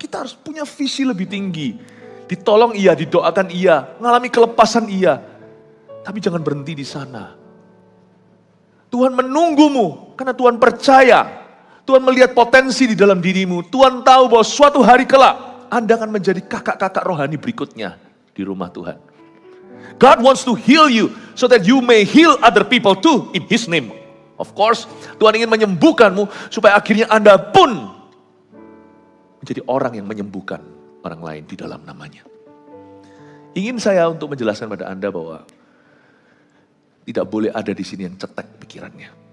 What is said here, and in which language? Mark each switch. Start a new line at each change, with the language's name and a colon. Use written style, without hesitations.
Indonesian: Kita harus punya visi lebih tinggi. Ditolong iya, didoakan iya, mengalami kelepasan iya. Tapi jangan berhenti di sana. Tuhan menunggumu karena Tuhan percaya. Tuhan melihat potensi di dalam dirimu. Tuhan tahu bahwa suatu hari kelak Anda akan menjadi kakak-kakak rohani berikutnya di rumah Tuhan.
English: God wants to heal you so that you may heal other people too in His name. Of course,
Indonesian: Tuhan ingin menyembuhkanmu supaya akhirnya Anda pun menjadi orang yang menyembuhkan orang lain di dalam namanya. Ingin saya untuk menjelaskan pada Anda bahwa tidak boleh ada di sini yang cetek pikirannya.